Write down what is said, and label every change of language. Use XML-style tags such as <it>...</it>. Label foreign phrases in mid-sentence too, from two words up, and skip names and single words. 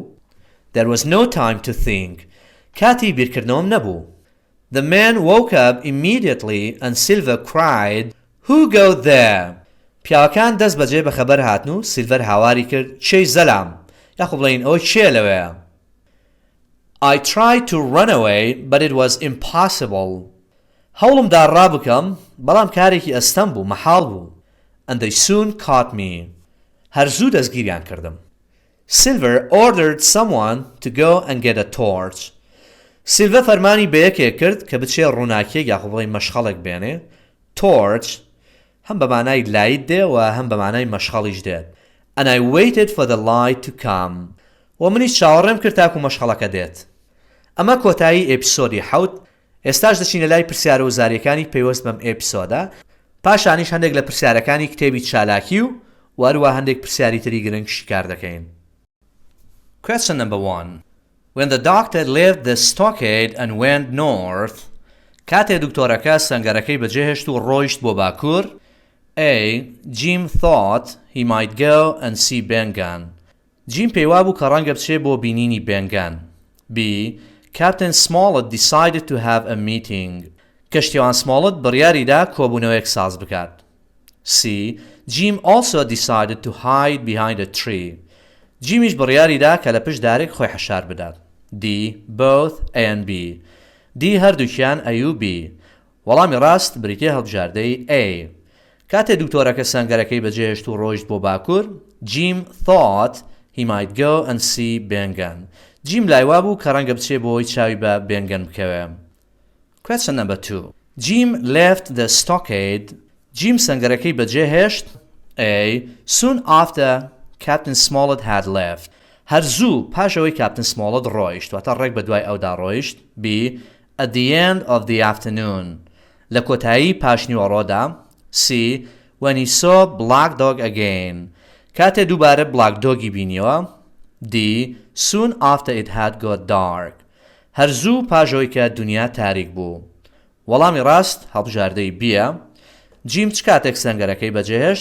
<en>There was no time to think.</en> <ckb>کاتی بیرکردنەوەم نەبوو.</ckb> <en>The man woke up immediately and Silver cried, Who go there?</en> <ckb>پیاوەکان دەست بەجێ بە خەبەر هاتن و سیلڤەر هاواری کرد, چێی زەلام, یاخۆ بڵێن ئەوە چێ لەوەیە.</ckb> <en>I tried to run away, but it was impossible.</en> <ckb>هەوڵم دا ڕابکەم, بەڵام کارێکی ئەستەم بوو, مەحاڵ بوو.</ckb> <en>And they soon caught me.</en> <ckb>هەرزوو دەستگیریان کردم.</ckb> <en>Silver ordered someone to go and get a torch.</en> <ckb>Silver فەرمانی بە یەکێک کرد کە بچێ ڕووناکیەک یاخۆ بڵێن مەشخەڵێک بێنێ. Torch هەم بە مانای لایت دێ و هەم بە مانای مەشخەڵیش دێت.</ckb> <en>And I waited for the light to come.</en> <ckb>و منیش چاوەڕێم کرد تاکو مەشخەڵەکە دێت. ئەمە کۆتایی ئێپیسۆدی حەوت. ئێستاش دەچینە لای پرسیارە وزاریەکانی پێوەست بەم ئێپیسۆدە. پاشانیش هەندێک لە پرسیارەکانی کتێبی چالاکی و وەروە هەندێک پرسیاری تری گرنگ شیکار دەکەین.</ckb> <en>Question number 1. When the doctor left the stockade and went north,</en> <ckb>کاتێ دکتۆرەکە سەنگەرەکەی بەجێهێشت و ڕۆیشت بۆ باکوور,</ckb> <en>A. Jim thought he might go and see Bengan.</en> <ckb>Jim پێیوا بوو کە ڕەنگە بچێ بۆ بینینی بێنگان.</ckb> <en>B. Captain Smollett decided to have a meeting.</en> <ckb>کەشتیوان سمۆڵت بڕیاریدا کۆبوونەوەیەک ساز بکات.</ckb> <en>C. Jim also decided to hide behind a tree.</en> <ckb>جیمیش بڕیاریدا کە لە پشت دارێک خۆی حەشار بدات.</ckb> <en>D. Both A and B. D هەردووکیان A و B.</en> <ckb>وەڵامی ڕاست بریتیە هەڵبژاردەی A. کاتێ دکتۆرەکە سەنگەرەکەی بەجێهێشت و ڕۆیشت بۆ باکوور,</ckb> <en>Jim thought he might go and see Bengan.</en> <ckb>جیم لایوا بوو کە ڕەنگە بچێ بۆی چاوی بە بێنگەن بکەوێ.</ckb> <en>Question number 2. Jim left the stockade.</en> <ckb>Jim سەنگەرەکەی بەجێهێشت.</ckb> <en>A. Soon after Captain Smollett had left.</en> <ckb>هەرزوو پاشەوەی Captain Smollett ڕۆیشت, واتە ڕێک بە دوای ئەودا ڕۆیشت.</ckb> <en>B. At the end of the afternoon.</en> <ckb>لە کۆتایی پاشنیوەڕۆدا.</ckb> <en>C. When he saw Black Dog again.</en> <ckb>کاتێ دووبارە Black Dogی بینیەوە.</ckb> <en>D. Soon after it had got dark.</en> <ckb>هەرزوو پاشەوەی کە دنیا تاریک بوو. وەڵامی ڕاست هەڵبژاردەی بیە. جیم چ کاتێک سەنگەرەکەی بەجێهێشت?</ckb>